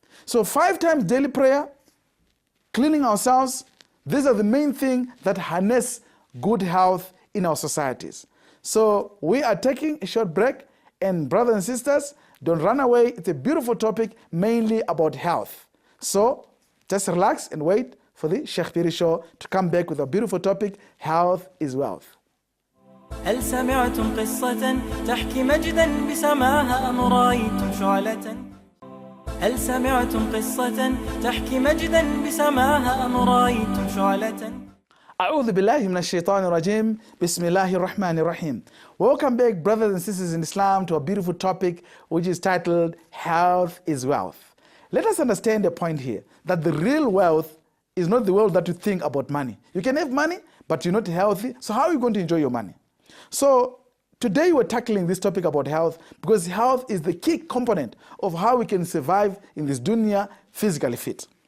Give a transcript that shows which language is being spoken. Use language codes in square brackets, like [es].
[en] So 5 times daily prayer, cleaning ourselves, these are the main things that harness good health in our societies. So we are taking a short break, and brothers and sisters, Don't run away. It's a beautiful topic, mainly about health. So just relax and wait for the Sheikh Phiri show to come back with a beautiful topic, health is wealth. [ar] هل سمعتم قصة تحكي مجدا بسماها أم رأيتم شعلة؟ هل سمعتم قصة تحكي مجدا بسماها أم رأيتم شعلة؟ أعوذ بالله من الشيطان الرجيم بسم الله الرحمن الرحيم. [en] Welcome back, brothers and sisters in Islam, to a beautiful topic which is titled Health is Wealth. Let us understand the point here, that the real wealth is not the wealth that you think about money. You can have money, but you're not healthy, so how are you going to enjoy your money? So today we're tackling this topic about health because health is the key component of how we can survive in this dunya physically fit.